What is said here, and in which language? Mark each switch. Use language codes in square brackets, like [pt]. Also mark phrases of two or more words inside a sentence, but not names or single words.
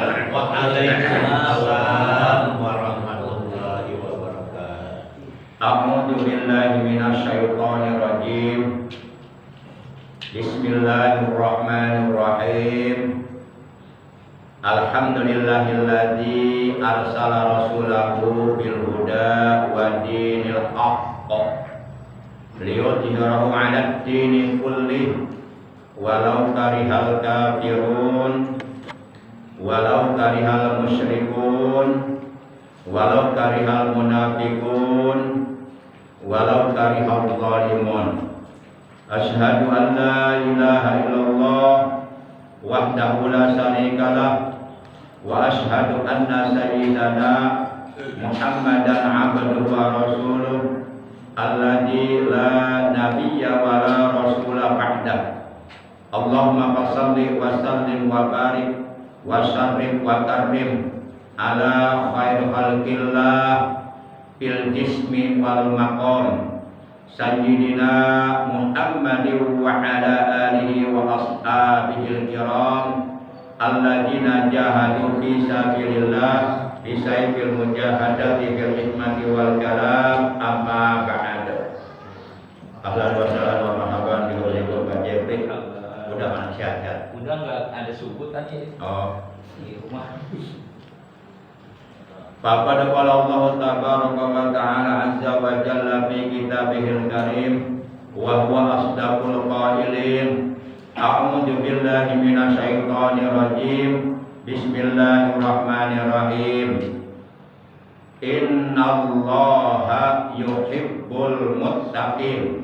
[ar] وعليكم السلام ورحمة الله وبركاته. أعوذ بالله من الشيطان الرجيم. بسم الله الرحمن الرحيم. الحمد لله الذي أرسل رسوله بالهدى ودين الحق ليظهره على الدين كله ولو كره الكافرون ولو كره المشركون ولو كره المنافقون ولو كره الظالمون. أشهد أن لا إله إلا الله وحده لا شريك له وأشهد أن سيدنا محمدا عبده ورسوله الذي لا نبي ولا رسول بعده. اللهم صل وسلم وبارك وشرف وكرم على خير خلق الله في الجسم والمقام سيدنا محمد وعلى آله وأصحابه الكرام الذين جاهدوا في سبيل الله بسيف المجاهدة بالحكمة والكلام أما بعد. أهلا وسهلا ومرحبا بأولي البجري. [id] Udah mana sehat-sehat? Udah nggak ada subutannya. Oh, Di rumah. [ar] فقد قال الله تبارك وتعالى عز وجل في كتابه الكريم وهو أصدق القائلين. أعوذ بالله من الشيطان الرجيم. بسم الله الرحمن الرحيم. إن الله يحب المتقين.